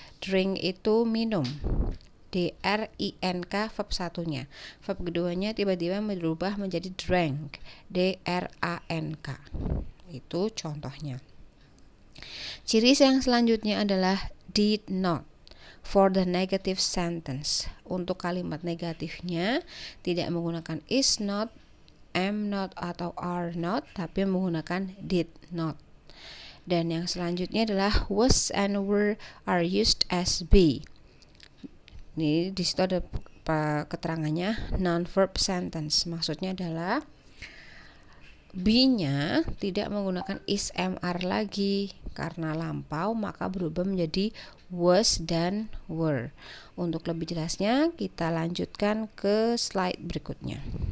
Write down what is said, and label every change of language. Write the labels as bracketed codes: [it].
[id] Drink itu minum. D-R-I-N-K verb satunya. Verb keduanya tiba-tiba berubah menjadi drank. D-R-A-N-K. Itu contohnya. Ciri yang selanjutnya adalah did not. [en] For the negative sentence. [id] Untuk kalimat negatifnya tidak menggunakan is not, am not, atau are not, tapi menggunakan did not. Dan yang selanjutnya adalah [en] was and were are used as be. [id] Ini di situ ada keterangannya non-verb sentence. Maksudnya adalah be-nya tidak menggunakan is, am, are lagi karena lampau, maka berubah menjadi was dan were. Untuk lebih jelasnya kita lanjutkan ke slide berikutnya.